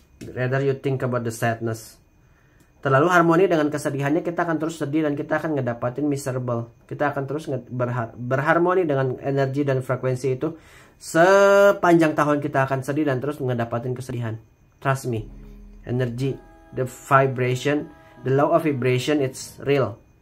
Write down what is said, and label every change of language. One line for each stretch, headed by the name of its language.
English: Rather you think about the sadness.
Indonesian: Terlalu harmoni dengan kesedihannya, kita akan terus sedih dan kita akan ngedapatin miserable. Kita akan terus berharmoni dengan energi dan frekuensi itu. Sepanjang tahun kita akan sedih dan terus ngedapatin kesedihan.
English: Trust me. Energy, the vibration, the law of vibration, it's real.